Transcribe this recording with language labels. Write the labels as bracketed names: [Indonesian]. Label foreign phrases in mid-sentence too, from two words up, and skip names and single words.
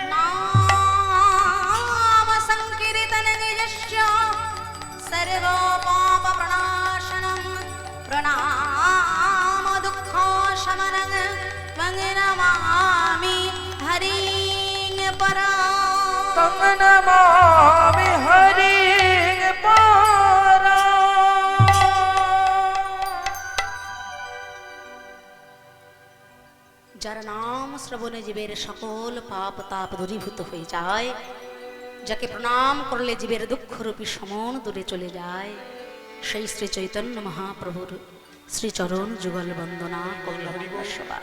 [Sanskrit] नाम संकीर्तन निजस्य सर्व पाप प्रणाशनं प्रणाम दुःख शमनं त्वं नमामि हरिं परा তং নমামি হরি পরা [Bangla] যার নাম শ্রবণে জীবের সকল পাপ তাপ দূরীভূত হয়ে যায়, যাকে প্রণাম করলে জীবের দুঃখরূপী সমন দূরে চলে যায়, সেই শ্রী চৈতন্য মহাপ্রভুর শ্রীচরণ যুগল বন্দনা করলাম সবাই।